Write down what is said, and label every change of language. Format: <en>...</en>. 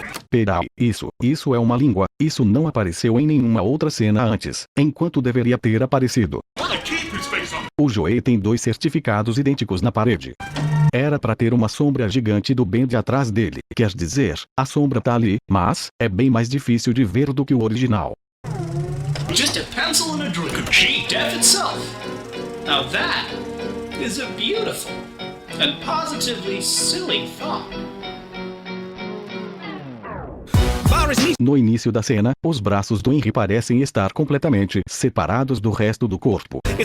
<pt>Peraí, isso é uma língua, isso não apareceu em nenhuma outra cena antes, enquanto deveria ter aparecido. O Joey tem dois certificados idênticos na parede. Era pra ter uma sombra gigante do Bendy atrás dele, quer dizer, a sombra tá ali, mas é bem mais difícil de ver do que o original.</pt> <en>Just a pencil and a drink of cheap death itself. Now that is a beautiful and positively silly thought.</en> <pt>No início da cena, os braços do Henry parecem estar completamente separados do resto do corpo.</pt>